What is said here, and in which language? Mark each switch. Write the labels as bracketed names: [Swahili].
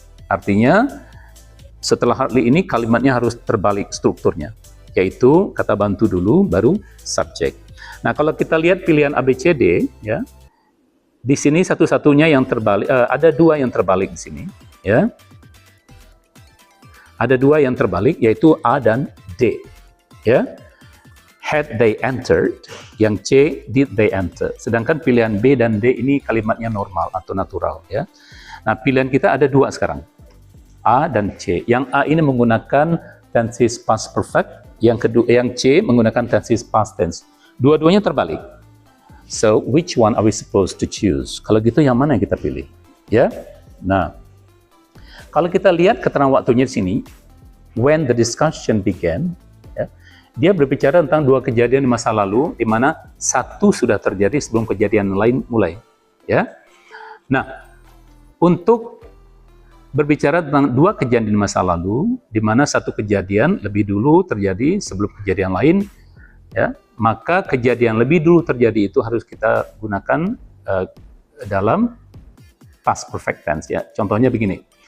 [Indonesian] Artinya setelah hardly ini kalimatnya harus terbalik strukturnya, yaitu kata bantu dulu baru subject. Nah, kalau kita lihat pilihan ABCD ya, di sini satu-satunya yang terbalik, ada dua yang terbalik di sini ya. Ada dua yang terbalik, yaitu A dan D. [English] Ya, had they entered, yang C did they enter. [Indonesian] Sedangkan pilihan B dan D ini kalimatnya normal atau natural. Ya, nah pilihan kita ada dua sekarang, A dan C. Yang A ini menggunakan tenses past perfect, yang kedua, yang C menggunakan tenses past tense. Dua-duanya terbalik. [English] So which one are we supposed to choose? [Indonesian] Kalau gitu yang mana yang kita pilih? Ya, nah. Kalau kita lihat keterangan waktunya di sini, [English] when the discussion began, [Indonesian] ya, dia berbicara tentang dua kejadian di masa lalu, di mana satu sudah terjadi sebelum kejadian lain mulai. Ya, nah, untuk berbicara tentang dua kejadian di masa lalu, di mana satu kejadian lebih dulu terjadi sebelum kejadian lain, ya, maka kejadian lebih dulu terjadi itu harus kita gunakan dalam past perfect tense. Ya, contohnya begini.